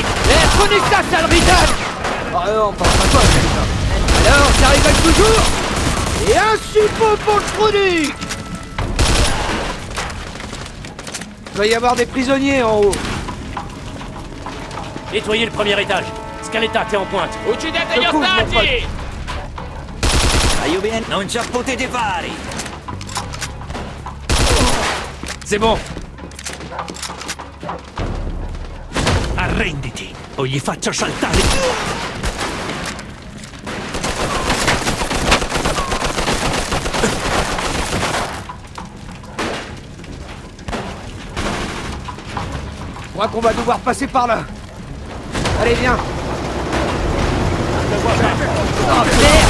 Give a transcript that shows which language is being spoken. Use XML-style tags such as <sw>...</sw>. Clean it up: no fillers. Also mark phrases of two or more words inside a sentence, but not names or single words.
<fr>Eh, prenez ça, sale rital! Ah non, pas toi, Scaletta. Alors, ça rigole toujours? Et un suppôt pour le chronique! Il doit y avoir des prisonniers en haut. Nettoyez le premier étage. Scaletta, t'es en pointe.</fr> <it>Uccidete gli</it> <fr>Cool, mon pote.</fr> <it>ostaggi! Non ci potete fare!</it> <fr>C'est bon.</fr> <it>Arrenditi, o gli faccio saltare!</it> <fr>Je crois qu'on va devoir passer par là. Allez, viens. Oh merde!</fr>